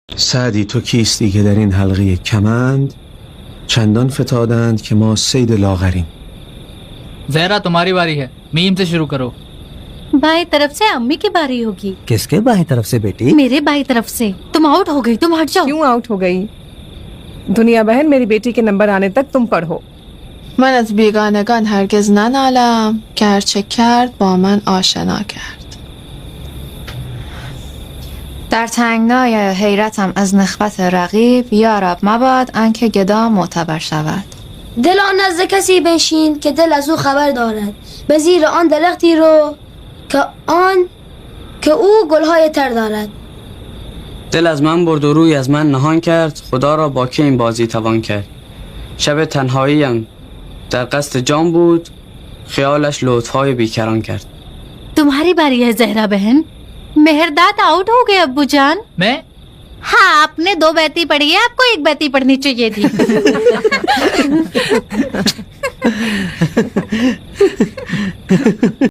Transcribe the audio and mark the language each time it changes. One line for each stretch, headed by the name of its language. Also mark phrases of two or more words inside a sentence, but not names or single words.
Persian: سعدی تو کیستی که در این حلقه کمند چندان فتادند که ما صید لاغریم.
Hindi: जहरा तुम्हारी बारी है, मीम से शुरू करो. बाई तरफ से अम्मी की बारी होगी. किसके बाई तरफ से बेटी? मेरे बाई तरफ से. तुम आउट हो गई, तुम हट जाओ. क्यों आउट हो गई? दुनिया बहन, मेरी बेटी के नंबर आने तक तुम पढ़ो.
Persian: من از بیگانگان هرگز ننالم که هرچه کرد با من آشنا کرد. در تنگنای حیرتم از نخوت رقیب، یا رب مباد آنکه گدا معتبر شود. دل آن نزد کسی بنشین که دل از او خبر دارد، به زیر آن درختی رو که او گلهای تر دارد. دل از من برد و روی از من نهان کرد، خدا را با که این بازی توان کرد. شب تنهاییم در قصد جام بود، خیالش لطفهای بیکران کرد.
Hindi: तुम्हारी बारी है जहरा बहन. मेहरदाद आउट हो गए अब्बू जान. मैं? हाँ, आपने 2 बैती पढ़ी है, आपको 1 बैती पढ़नी चाहिए थी.